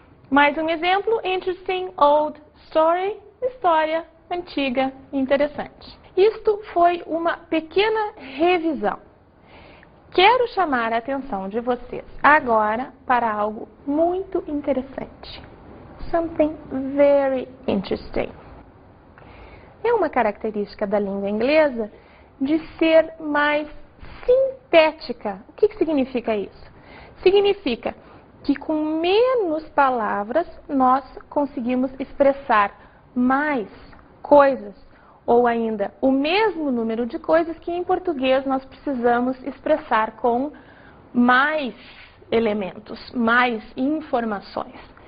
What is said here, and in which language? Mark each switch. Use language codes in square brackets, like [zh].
[pt] Mais um exemplo, [en] interesting old story, [pt] história antiga interessante. Isto foi uma pequena revisão. Quero chamar a atenção de vocês agora para algo muito interessante. [en] Something very interesting. [pt] É uma característica da língua inglesa de ser mais sintética. O que significa isso? Significa que com menos palavras nós conseguimos expressar mais coisas, ou ainda o mesmo número de coisas que em português nós precisamos expressar com mais elementos, mais informações.